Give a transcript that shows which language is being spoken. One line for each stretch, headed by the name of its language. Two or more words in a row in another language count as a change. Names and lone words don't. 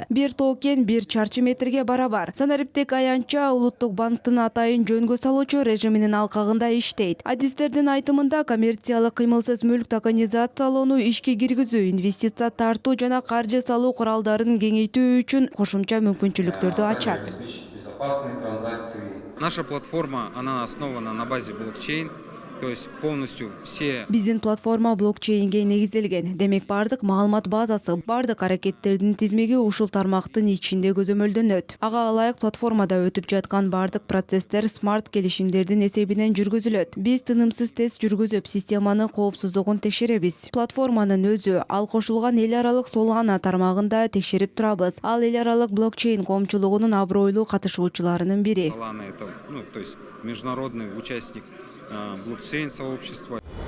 Kyrgyz: Бир токен 1 чарчы метрге барабар. Санариптик аянтча улуттук банктын атайын жөнгө салуучу режиминин алкагында иштейт. Адистердин айтымында коммерциялык кыймылсыз мүлк токенизациялоону ишке киргизүү, инвестиция тартуу жана каржы салуу куралдарын кеңейтүү үчүн кошумча мүмкүнчүлүктөрдү ачат.
Russian: Безопасные транзакции. Наша платформа, она основана на базе блокчейн, то есть полностью все...
Kyrgyz: Биздин платформа блокчейнге негизделген. Демек бардык маалымат базасы, бардык аракеттердин тизмеги ушул тармактын ичинде көзөмөлдөнөт. Ага ылайык платформада өтүп жаткан бардык процесстер смарт келишимдердин эсебинен жүргүзүлөт. Биз тынымсыз тест жүргүзүп, системанын коопсуздугун текшеребиз. Платформанын өзү ал кошулган эл аралык Solana тармагында текшерип турабыз. Ал эл аралык блокчейн коомчулугунун абройлуу катышуучуларынын бири.
Russian: Solana это, то есть международный участник блокчейн сообщества.